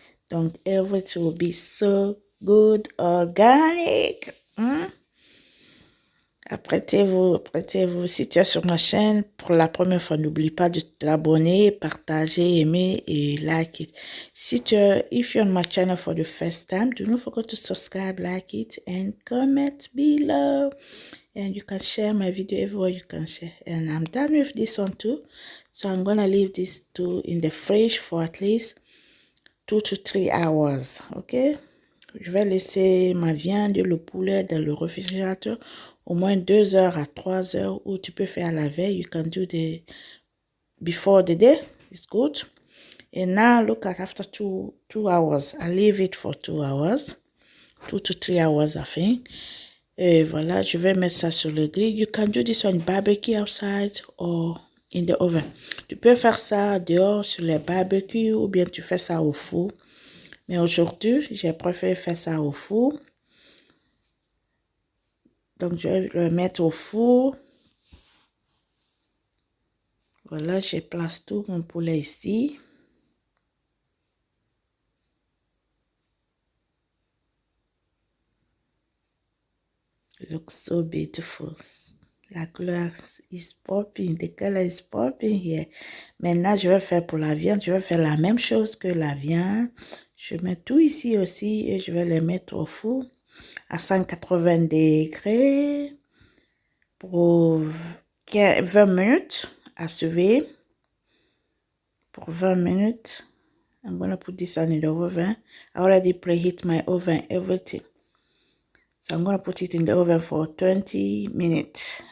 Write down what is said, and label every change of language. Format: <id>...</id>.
<en>Donc, everything will be so good, organic.</en> <fr>Apprêtez-vous, apprêtez-vous. Si tu es sur ma chaîne pour la première fois, n'oublie pas de t'abonner, partager, aimer et</fr> <en>like it. If you're on my channel for the first time, do not forget to subscribe, like it, and comment below. And you can share my video everywhere you can share. And I'm done with this one too. So I'm gonna leave this two in the fridge for at least 2 to 3 hours. Okay?</en> <fr>Je vais laisser ma viande et le poulet dans le réfrigérateur au moins 2 heures à 3 heures, ou tu peux faire la veille.</fr> <en>You can do before the day. It's good. And now look at after two hours. I leave it for 2 hours. 2 to 3 hours, I think.</en> <fr>Et voilà, je vais mettre ça sur le grill.</fr> <en>You can do this on barbecue outside or in the oven.</en> <fr>Tu peux faire ça dehors sur les barbecues ou bien tu fais ça au four. Mais aujourd'hui, j'ai préféré faire ça au four. Donc, je vais le mettre au four. Voilà, je place tout mon poulet ici.</fr> <en>Looks so beautiful.</en> <fr>La couleur</fr> <en>is popping. The color is popping here.</en> <fr>Maintenant, je vais faire pour la viande. Je vais faire la même chose que la viande. Je mets tout ici aussi et je vais les mettre au four à 180 degrés pour 20 minutes à surveiller. Pour 20 minutes.</fr> <en>I'm going to put this on in the oven. I already preheat my oven, everything. So I'm going to put it in the oven for 20 minutes.</en>